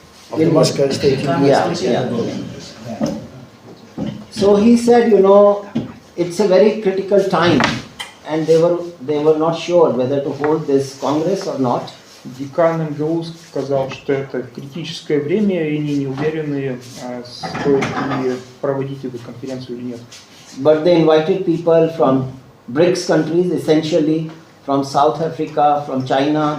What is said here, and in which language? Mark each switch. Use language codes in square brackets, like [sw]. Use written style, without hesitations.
[en] Of the Moscow State University. Yeah. So he said, it's a very critical time, and they were not sure whether to hold this Congress or not. [ru] Декан МГУ сказал, что это критическое время, и они не уверены, стоит ли проводить эту конференцию или нет. [en] But they invited people from BRICS countries, essentially from South Africa, from China.